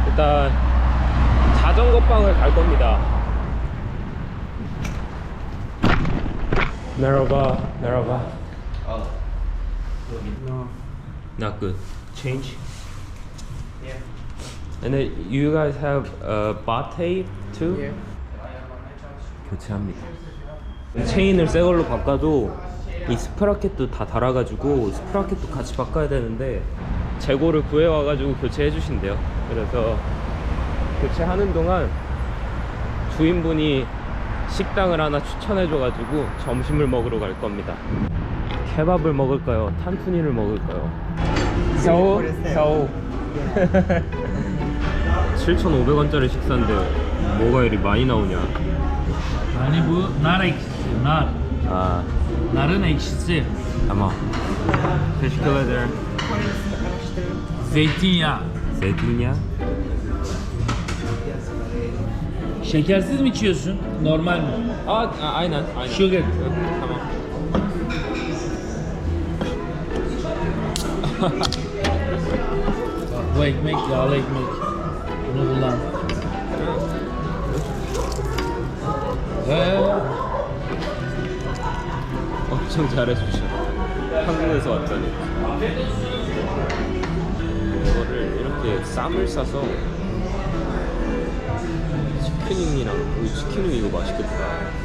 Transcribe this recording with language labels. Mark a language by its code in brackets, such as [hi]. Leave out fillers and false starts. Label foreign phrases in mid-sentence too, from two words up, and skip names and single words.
[ko] 일단 자전거방을 갈 겁니다. [tr] Merhaba, merhaba. [en] No. Not good. Change. Yeah. And then you guys have batte too? Yeah. [ko] 교체합니다. 체인을 새 걸로 바꿔도 이 스프라켓도 다 달아가지고 스프라켓도 같이 바꿔야 되는데 재고를 구해와가지고 교체해 주신대요. 그래서 교체하는 동안 주인분이 식당을 하나 추천해줘가지고 점심을 먹으러 갈 겁니다. 케밥을 먹을까요? 탄투니를 먹을까요? 사오? 사오. 7,500원짜리 식사인데 뭐가 이리 많이 나오냐? [tr] Yani bu nar ekşisi, nar. [ko] 아, [tr] Narın ekşisi. tamam. Teşekkür ederim. Zeytinyağı. Zeytinyağı. Şekersiz mi içiyorsun? Normal mi? Aynen, aynen. [en] Sugar. [tr] Tamam. Bak bu ekmek yağlı ekmek. Bunu kullan. [ko] 엄청 잘해주셔. 한국에서 왔더니 이거를 이렇게 쌈을 싸서 치킨윙이랑 치킨윙 이거 맛있겠다.